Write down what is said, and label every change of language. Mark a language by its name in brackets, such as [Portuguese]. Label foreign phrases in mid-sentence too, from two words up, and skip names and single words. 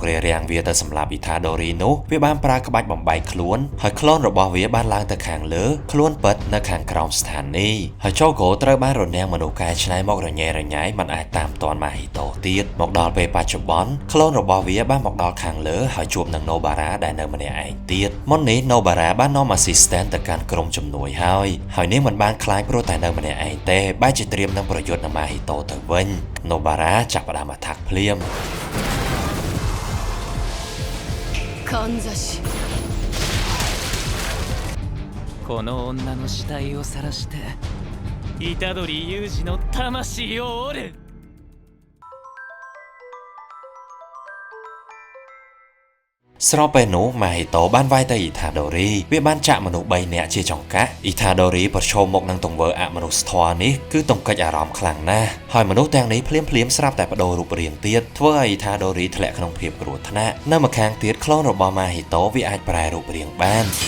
[Khmer] រារាំងវាទៅសម្លាប់ Itadori នោះវាបានប្រើក្បាច់បំបែកខ្លួនហើយក្លូនរបស់វាបានឡើងទៅខាងលើខ្លួនពិតនៅខាងក្រោមស្ថានីយ៍ហើយ Chogo ត្រូវបានរនាំងមនុស្សកែច្នៃមករញ៉េរញ៉ៃមិនអាចតាមទាន់ Mahito ទៀតមកដល់ពេលបច្ចុប្បន្នក្លូនរបស់វាបានមកដល់ខាងលើហើយជួបនឹង Nobara ដែលនៅម្នាក់ឯងទៀតមុននេះ Nobara បាននាំ assistant ទៅកាន់ក្រុមជំនួយហើយនាងមិនបានខ្លាចព្រោះតែនៅម្នាក់ឯងទេបែរជាត្រៀមនឹងប្រយុទ្ធនឹង Mahito ទៅវិញ Nobara ចាប់ផ្ដើម attack ភ្លាម [Japanese] かんざしこの女の死体を晒して虎杖裕二の魂を折る [Khmer] ស្របពេលនោះ Mahito បានវាយទៅ Itadori វាបានចាក់មនុស្ស3នាក់ជាចង្កាក់ Itadori ប្រឈមមុខនឹងទង្វើអមនុស្សធម៌នេះគឺទង្គិចអារម្មណ៍ខ្លាំងណាស់ហើយមនុស្សទាំងនេះភ្លាមស្រាប់តែបដូររូបរាងទៀតធ្វើឲ្យ Itadori ធ្លាក់ក្នុងភាពគ្រោះថ្នាក់នៅម្ខាងទៀតក្លូនរបស់ Mahito វាអាចប្រែរូបរាងបាន